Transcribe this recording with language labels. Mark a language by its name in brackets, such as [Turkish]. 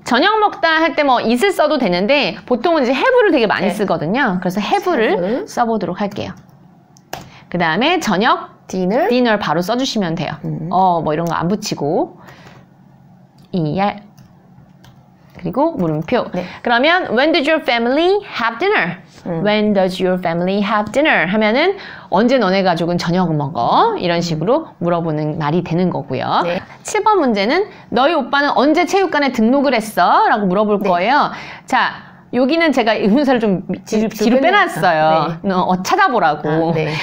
[Korean] 저녁 먹다 할 때 뭐 it을 써도 되는데 보통은 이제 have를 되게 많이 쓰거든요. 그래서 have를 써보도록 할게요. 그 다음에 저녁 dinner 바로 써주시면 돼요. 뭐 이런 거 안 붙이고 ER 그리고 물음표. 네. [English] 그러면 when did your family have dinner? When does your family have dinner? [Korean] 하면은 언제 너네 가족은 저녁을 먹어? 이런 식으로 물어보는 말이 되는 거고요. 네. 7번 문제는 너희 오빠는 언제 체육관에 등록을 했어? 라고 물어볼 거예요. 자, 여기는 제가 의문사를 좀 뒤로 빼놨어요. 네. 찾아보라고. 네.